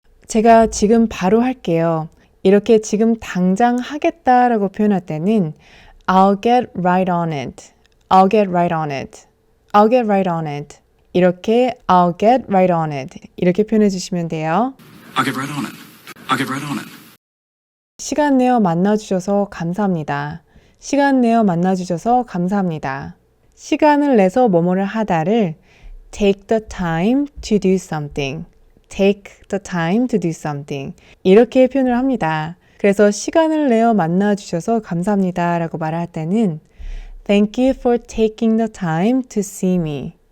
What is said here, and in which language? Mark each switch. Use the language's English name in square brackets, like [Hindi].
[Korean] 제가 지금 바로 할게요. 이렇게 지금 당장 하겠다라고 표현할 때는 [English] I'll get right on it. I'll get right on it. I'll get right on it. [Korean] 이렇게 [English] I'll get right on it. [Korean] 이렇게 표현해 주시면 돼요. [English] I'll get right on it. I'll get right on it. [Korean] 시간 내어 만나주셔서 감사합니다. 시간 내어 만나주셔서 감사합니다. 시간을 내서 뭐뭐를 하다를 [English] take the time to do something. take the time to do something. [Korean] 이렇게 표현을 합니다. 그래서 시간을 내어 만나주셔서 감사합니다 라고 말할 때는 [English] Thank you for taking the time to see me.